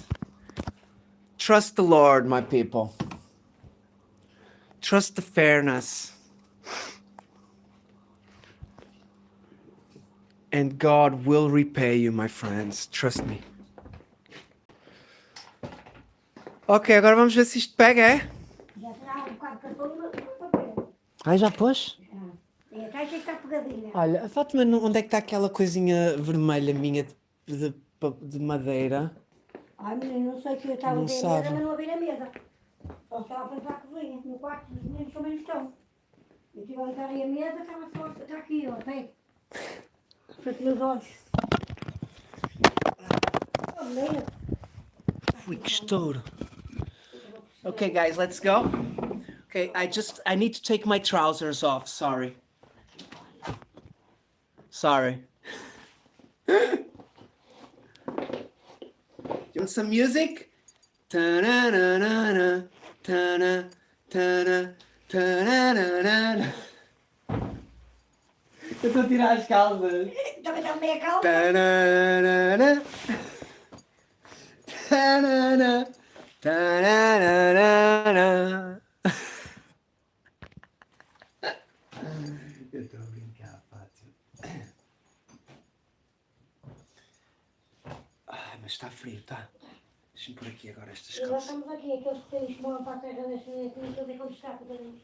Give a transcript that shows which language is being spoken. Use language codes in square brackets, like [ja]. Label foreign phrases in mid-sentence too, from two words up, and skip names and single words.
[en] Trust the Lord, my people. Trust the fairness. And God will repay you, my friends. Trust me. [pt] Ok, agora vamos ver se isto pega, é? Já será um bocado de cartão e uma papel. Ai, já pôs? E a caixa está pegadinha. Olha, a Fátima, onde é que está aquela coisinha vermelha minha de madeira? Ai, menino, não sei que eu estava Não a ver a sabe. mesa, mas não a ver a mesa. Só estava a pensar a cozinha. No quarto dos meninos também não estão. Eu estive a limpar aí a mesa, estava só. Está aqui, ó, tem. Feito meus olhos. Oh, menino. Fui, que estouro. [en] Okay, guys, let's go. Okay, I need to take my trousers off. Sorry. Sorry. You want some music? Ta-na-na-na-na, ta-na, ta-na, ta-na-na-na. [pt] Eu estou a tirar as calças. Também está meia calma. Ta-na-na-na, ta-na-na, ta-na-na-na-na. Eu estou a brincar, Fátima. Ai, mas está frio, tá? Deixa-me pôr aqui agora estas E nós calças. estamos aqui, aqueles pequenos que vão para a terra das crianças, é quando está, coitadinhos.